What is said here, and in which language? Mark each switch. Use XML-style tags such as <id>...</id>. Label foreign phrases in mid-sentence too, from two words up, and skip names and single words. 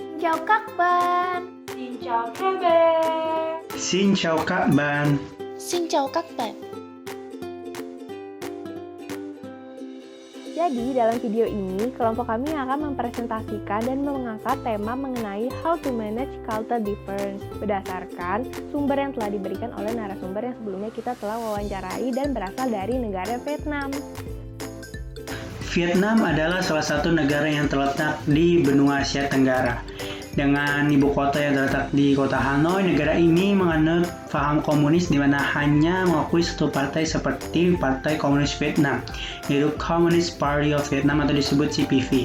<vi>chào các bạn. Xin chào các bạn. Xin chào các bạn. Xin chào các bạn.</vi> <id>Jadi dalam video ini, kelompok kami akan mempresentasikan dan mengangkat tema mengenai</id> <en>how to manage culture difference</en> <id>berdasarkan sumber yang telah diberikan oleh narasumber yang sebelumnya kita telah wawancarai dan berasal dari negara Vietnam. Vietnam adalah salah satu negara yang terletak di benua Asia Tenggara. Dengan ibu kota yang terletak di kota Hanoi, negara ini menganut paham komunis di mana hanya mengakui satu partai seperti Partai Komunis Vietnam, yaitu Communist Party of Vietnam atau disebut CPV.</id>